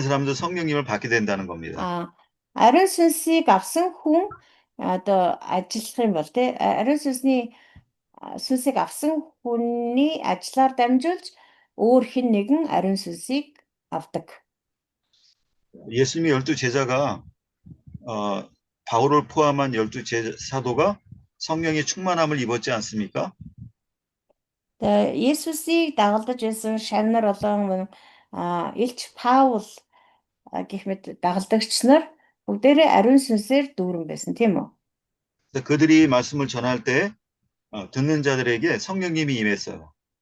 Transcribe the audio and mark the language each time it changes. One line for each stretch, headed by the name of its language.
Korean: 사람도 성령님을 받게 된다는 겁니다.
Mongolian: ариун сүнсийг авсан хүн одоо ажиллах юм бол тий ариун сүнсийг авсан хүний ажиллаар дамжуулж өөр хэн нэгэн ариун сүнсийг авдаг.
Korean: 예수님의 12 제자가 바울을 포함한 12 사도가 성령의 충만함을 입었지 않습니까?
Mongolian: Есүсийг дагалдаж байсан шавнар болон Илч Паул гэх мэт дагалдагч нар бүгдээрээ ариун сүнсээр дүүрэн байсан тийм үү?
Korean: 그들이 말씀을 전할 때 듣는 자들에게 성령님이 임했어요.